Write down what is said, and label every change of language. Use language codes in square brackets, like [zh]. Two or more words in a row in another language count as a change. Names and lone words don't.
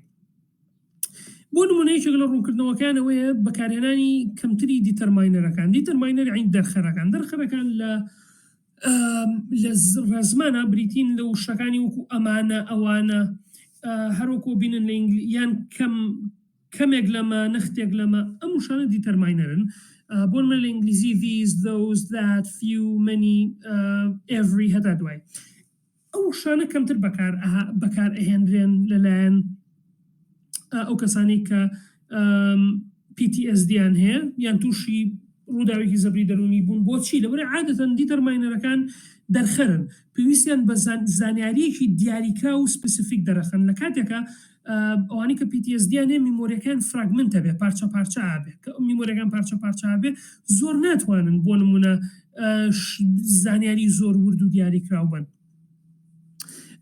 [ckb] بۆ نمونەیەکێک لە ڕوونکردنەوەکانەوەیە بەکارهێنانی کەمتری دیتەرماینەرەکان دیتەرماینەر یعنی دەرخەرەکان لە ڕێزمانە بریتین لە وشەکانی وەکو ئەمانە ئەوانە هەروەکو بینن لە یان کەمێک لەمە نەختێک لەمە ئەم وشانە دیتەرماینەرن بۆ نمونە لە ئینگلیزی [en] these those that few many every [ckb] هەتا دوای ئەو شانە کەمتر بەکار ئەهێنرێن لەلایەن ئەو کەسانی کە PTSDیان هەیە یان تووشی ڕووداوێکی زەبری دەرونی بوون بۆچی لەبەرە عادەتەن دیتەرماینەرەکان دەرخەرن پێویستیان بە زانیاریەکی دیاریکرا و سپسیفیک دەرەخەن لە کاتێکە ئەوانی کە PTSDیان هەیە میمۆریەکان فراگمنتە بێ پارچە پارچە ئابێ کە میمۆریەکان پارچە پارچە ئابێ زۆر ناتوانن بۆ نمونە زانیاری زۆر ورد و دیاریکراو بن.